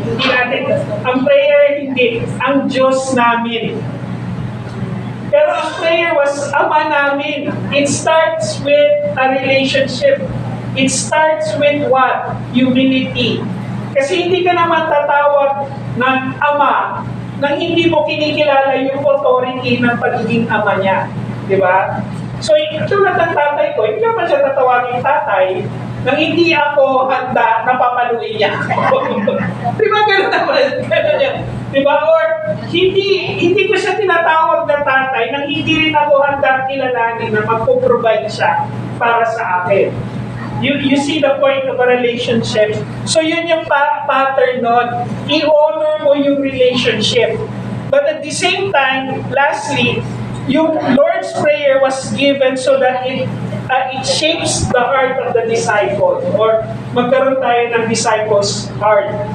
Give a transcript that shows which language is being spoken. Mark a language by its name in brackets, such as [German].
[Filipino] Hindi natin, ang prayer hindi, ang Diyos namin. Pero ang prayer was, Ama namin. [English] It starts with a relationship. It starts with what? Humility. [Filipino] Kasi hindi ka naman tatawag ng Ama nang hindi mo kinikilala yung authority ng pagiging Ama niya. Di ba? So, tulad ng tatay ko, hindi naman siya tatawagin tatay nang hindi ako handa na papaluin niya. Di ba gano'n naman? Gano'n yan. Di ba? Or, hindi ko siya tinatawag na tatay nang hindi rin ako handa kilalanin na magpo-provide siya para sa akin. [English] You see the point of a relationship. So [Filipino] yun yung pattern nun. I-honor mo yung relationship. [English] But at the same time, lastly, yung Lord's Prayer was given so that it shapes the heart of the disciple, or [Filipino] magkaroon tayo ng disciple's heart.